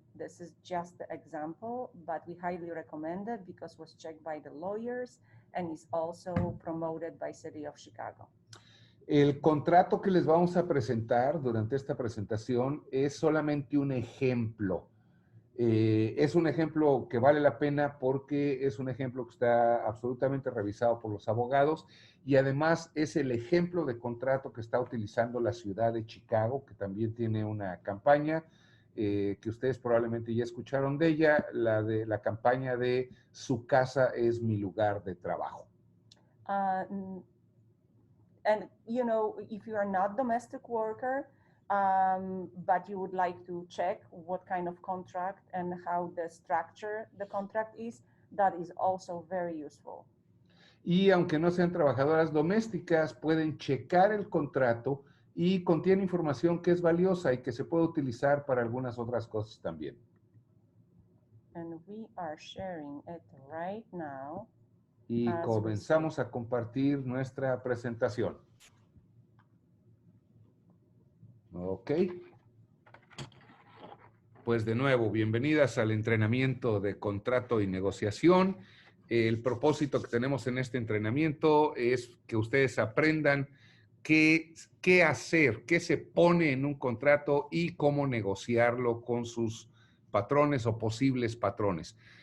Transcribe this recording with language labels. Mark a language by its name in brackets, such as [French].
[English] This is just the example, but we highly recommend it because it was checked by the lawyers and is also promoted by City of Chicago. [Spanish] El contrato que les vamos a presentar durante esta presentación es solamente un ejemplo. Es un ejemplo que vale la pena porque es un ejemplo que está absolutamente revisado por los abogados y además es el ejemplo de contrato que está utilizando la ciudad de Chicago, que también tiene una campaña que ustedes probablemente ya escucharon de ella, la campaña de Su casa es mi lugar de trabajo. [English] And you know, if you are not domestic worker, but you would like to check what kind of contract and how the structure the contract is, that is also very useful. [Spanish] Y aunque no sean trabajadoras domésticas, pueden checar el contrato y contiene información que es valiosa y que se puede utilizar para algunas otras cosas también. [English] And we are sharing it right now. [Spanish] Y comenzamos a compartir nuestra presentación. [English] Ok. [Spanish] Pues de nuevo, bienvenidas al entrenamiento de contrato y negociación. El propósito que tenemos en este entrenamiento es que ustedes aprendan qué hacer, qué se pone en un contrato y cómo negociarlo con sus patrones o posibles patrones.